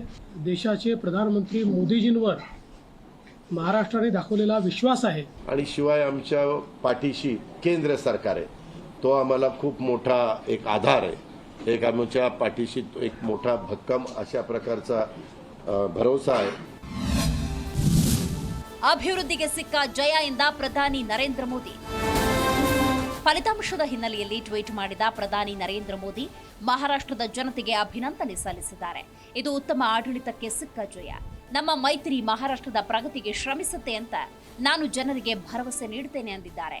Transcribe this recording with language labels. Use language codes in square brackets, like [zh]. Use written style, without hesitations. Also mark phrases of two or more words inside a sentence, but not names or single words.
[mr] देशाचे प्रधानमंत्री मोदीजींवर महाराष्ट्राने दाखवलेला विश्वास आहे आणि शिवाय आमच्या पाठीशी केंद्र सरकार आहे. तो आम्हाला खूप मोठा एक आधार आहे. एक आमच्या पाठीशी एक मोठा भक्कम अशा प्रकारचा भरोसा आहे. [kn] ಅಭಿವೃದ್ಧಿಗೆ ಸಿಕ್ಕ ಜಯ ಎಂದ ಪ್ರಧಾನಿ ನರೇಂದ್ರ ಮೋದಿ. ಫಲಿತಾಂಶದ ಹಿನ್ನೆಲೆಯಲ್ಲಿ ಟ್ವೀಟ್ ಮಾಡಿದ ಪ್ರಧಾನಿ ನರೇಂದ್ರ ಮೋದಿ ಮಹಾರಾಷ್ಟ್ರದ ಜನತೆಗೆ ಅಭಿನಂದನೆ ಸಲ್ಲಿಸಿದ್ದಾರೆ. ಇದು ಉತ್ತಮ ಆಡಳಿತಕ್ಕೆ ಸಿಕ್ಕ ಜಯ. ನಮ್ಮ ಮೈತ್ರಿ ಮಹಾರಾಷ್ಟ್ರದ ಪ್ರಗತಿಗೆ ಶ್ರಮಿಸುತ್ತೆ ಅಂತ ನಾನು ಜನರಿಗೆ ಭರವಸೆ ನೀಡುತ್ತೇನೆ ಎಂದಿದ್ದಾರೆ.